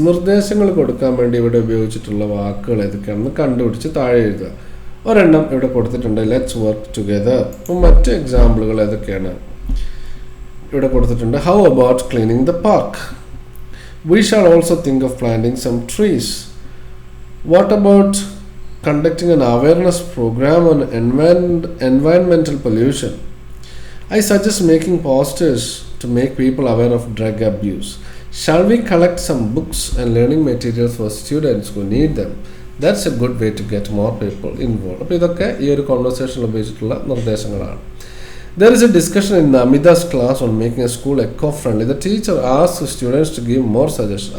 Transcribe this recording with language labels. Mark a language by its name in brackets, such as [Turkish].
[Malayalam] നിർദ്ദേശങ്ങൾ കൊടുക്കാൻ വേണ്ടി ഇവിടെ ഉപയോഗിച്ചിട്ടുള്ള വാക്കുകൾ ഏതൊക്കെയാണെന്ന് കണ്ടുപിടിച്ച് താഴെ എഴുതുക. ഒരെണ്ണം ഇവിടെ കൊടുത്തിട്ടുണ്ട്, [English] Let's work together. [Malayalam] അപ്പം മറ്റ് എക്സാമ്പിളുകൾ ഏതൊക്കെയാണ് ഇവിടെ കൊടുത്തിട്ടുണ്ട്. [English] How about cleaning the park. We shall also think of planting some trees. What about conducting an awareness program on environmental pollution. I suggest making posters to make people aware of drug abuse. Shall we collect some books and learning materials for students who need them? That's a good way to get more people involved. [Malayalam] അപ്പോൾ ഇതൊക്കെ ഈ ഒരു കോൺവെർസേഷനിൽ ഉപയോഗിച്ചിട്ടുള്ള നിർദ്ദേശങ്ങളാണ്. [English] There is a discussion in Namida's class on making a school eco-friendly. The teacher asks students to give more suggestions.